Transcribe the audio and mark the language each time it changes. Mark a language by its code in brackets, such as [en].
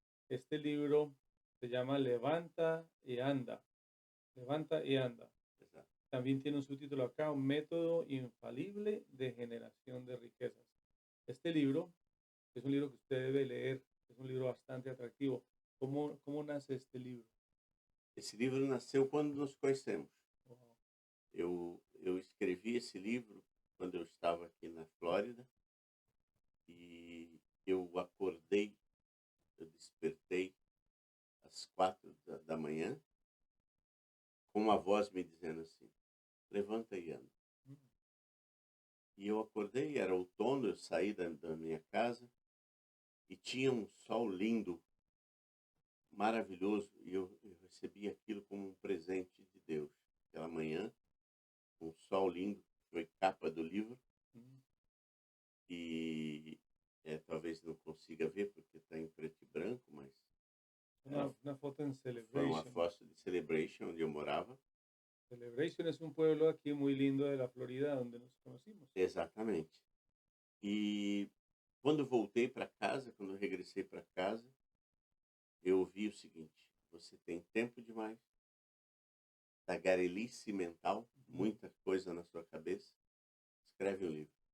[es] Este libro se llama Levanta y anda. Levanta y anda. [pt] Exato. [es] También tiene un subtítulo acá, un método infalible de generación de riquezas. Este libro es un libro que usted debe leer, es un libro bastante atractivo. ¿Cómo nace este libro? [pt] Esse livro nasceu quando nos conhecemos. [en] Wow. [pt] Eu escrevi esse livro quando eu estava aqui na Flórida e eu acordei, eu despertei às 4 da manhã com uma voz me dizendo assim, levanta e anda. Mm, E eu acordei, era outono, eu saí da minha casa e tinha um sol lindo, maravilhoso, e eu recebi aquilo como um presente de Deus. Aquela manhã, um sol lindo, foi capa do livro, mm. e talvez não consiga ver porque está em preto e branco, mas [es] Una foto en [pt] foi uma [en] Celebration. [pt] foto de Celebration, onde eu morava. [es] Celebration es un pueblo aquí muy lindo de la Florida donde nos conocimos. [pt] Exatamente. E quando voltei para casa, quando eu regressei para casa, eu ouvi o seguinte, você tem tempo demais, tagarelice mental, muita coisa na sua cabeça, escreve um livro.